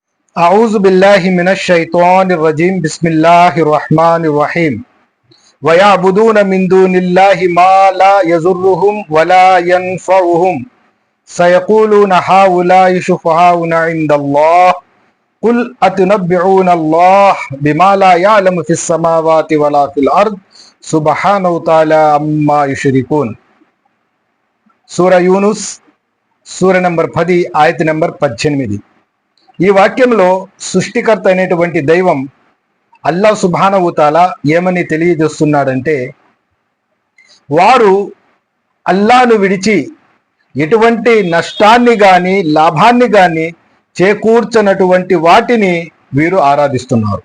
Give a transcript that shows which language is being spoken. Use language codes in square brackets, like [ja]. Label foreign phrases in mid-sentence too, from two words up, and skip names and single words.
[ar] أعوذ بالله من الشيطان الرجيم بسم الله الرحمن الرحيم ويعبدون من دون الله ما لا يضرهم ولا ينفعهم سيقولون هؤلاء شفعاؤنا عند الله قل أتنبئون الله بما لا يعلم في السماوات ولا في الأرض سبحانه وتعالى عما يشركون. [te] సూర యూనుస్ సూర నంబర్ 10 ఆయత నంబర్ 18. ఈ వాక్యంలో సృష్టికర్త అయినటువంటి దైవం [ar] الله سبحانه وتعالى [te] ఏమని తెలియజేస్తున్నాడంటే, వారు అల్లాహ్ను విడిచి ఎటువంటి నష్టాన్ని గాని లాభాన్ని గాని చేకూర్చనటువంటి వాటిని వీరు ఆరాధిస్తున్నారు.